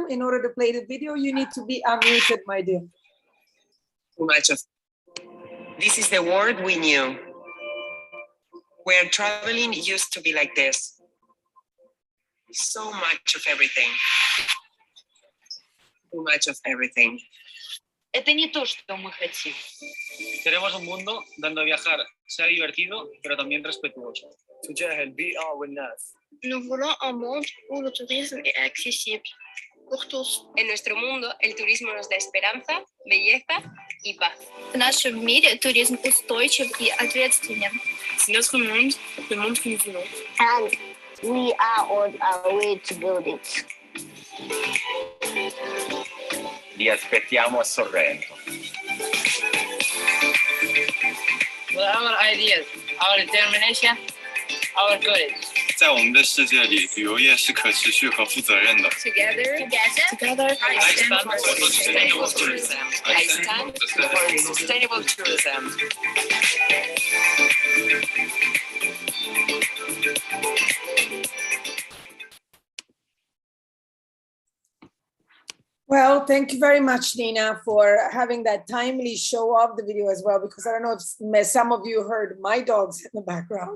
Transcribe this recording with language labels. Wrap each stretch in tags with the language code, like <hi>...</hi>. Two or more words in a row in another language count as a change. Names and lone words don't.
<en>In order to play the video, you need to be unmuted, my dear. Too much of this is the world we knew, where traveling used to be like this. So much of everything. Too much of everything.</en> <ru>Это не то, что мы хотим.</ru> <es>Queremos un mundo donde viajar sea divertido, pero también respetuoso.</es> <ar>تجاه البيئة والناس.</ar> <fr>Nous voulons un monde où le tourisme est accessible pour tous.</fr> <es>En nuestro mundo, el turismo nos da esperanza, belleza y paz.</es> <ru>В нашем мире туризм устойчив и ответственен.</ru> <fr>C'est notre monde, le monde que nous voulons.</fr> <en>And we are on our way to build it.</en> <it>Vi aspettiamo a Sorrento.</it> <en>With our ideas, our determination, our courage.</en> <zh>在我们的世界里，旅游业是可持续和负责任的。</zh> <en>Together, I stand for sustainable tourism. I stand for sustainable tourism. Well, thank you very much, Nina, for having that timely show of the video as well, because I don't know if some of you heard my dogs in the background.</en>